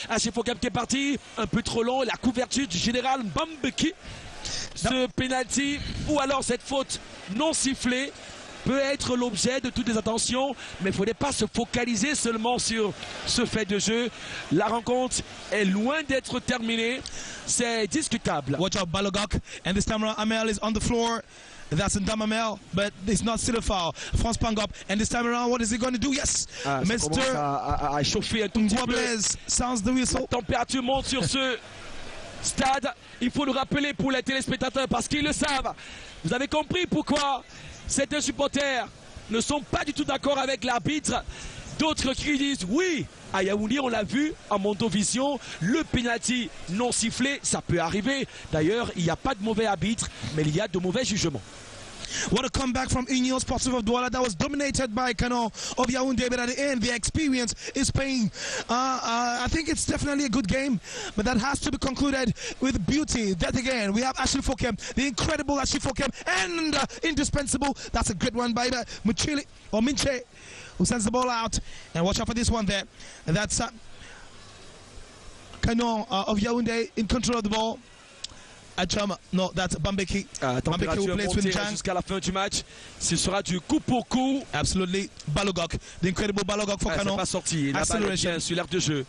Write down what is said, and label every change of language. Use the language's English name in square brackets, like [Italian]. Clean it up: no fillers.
[French] Achille Fokem qui est parti un peu trop long, la couverture du général Mbambeki. Ce penalty ou alors cette faute non sifflée peut être l'objet de toutes les attentions, mais il ne faudrait pas se focaliser seulement sur ce fait de jeu. La rencontre est loin d'être terminée, c'est discutable. [English] Watch out Balogok, and this time around Amel is on the floor. That's in Damamel, but it's not still a foul. France Pangop, and this time around, what is he going to do? Yes, Mr. [French] à chauffer un tout petit peu. [English] Sounds the whistle. [French] La température monte sur ce stade. Il faut le rappeler pour les téléspectateurs parce qu'ils le savent. Vous avez compris pourquoi certains supporters ne sont pas du tout d'accord avec l'arbitre. D'autres qui disent oui. À Yaoundé, on l'a vu en Mondovision, le penalty non sifflé, ça peut arriver. D'ailleurs, il n'y a pas de mauvais arbitre, mais il y a de mauvais jugements. [English] What a comeback from Union Sportive of Douala that was dominated by Kano of Yaoundé, but at the end, the experience is paying. I think it's definitely a good game, but that has to be concluded with beauty. That again, we have Achille Fokem, the incredible Achille Fokem, and indispensable. That's a good one by Muchili or Minche, who sends the ball out. And watch out for this one there. And that's Kano of Yaoundé in control of the ball. No, that's Bambeki. Bambeki who plays with Chang. [French] Jusqu'à la fin du match, ce sera du coup pour coup. [English] Absolutely. Balogok, the incredible Balogok for Kano. [French] C'est pas sorti. La balle est sur l'air de jeu.